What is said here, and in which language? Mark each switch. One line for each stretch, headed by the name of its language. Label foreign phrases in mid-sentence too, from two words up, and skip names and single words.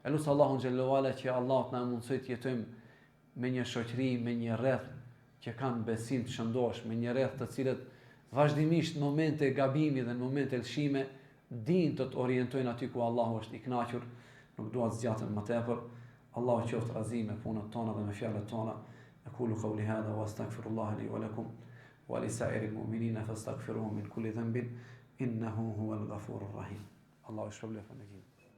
Albanian: Elus Allahu
Arabic: جل وعلا
Albanian: që Allahu na mundsoj të jetojmë me një shoqëri, me një rreth që kanë besim të shëndosh, me një rreth të cilët vazhdimisht në momente e gabimi dhe në momente lëshime dinë të orientojnë aty ku Allahu është i kënaqur, nuk dua të zgjatem më tepër. Allahu qoftë razi me punët tona dhe me fjalët tona.
Arabic: أقول قولي هذا وأستغفر الله لي ولكم ولسائر المؤمنين فاستغفروه من كل ذنب إنه هو الغفور الرحيم.
Albanian: Allahu shpëlbeft në gjë.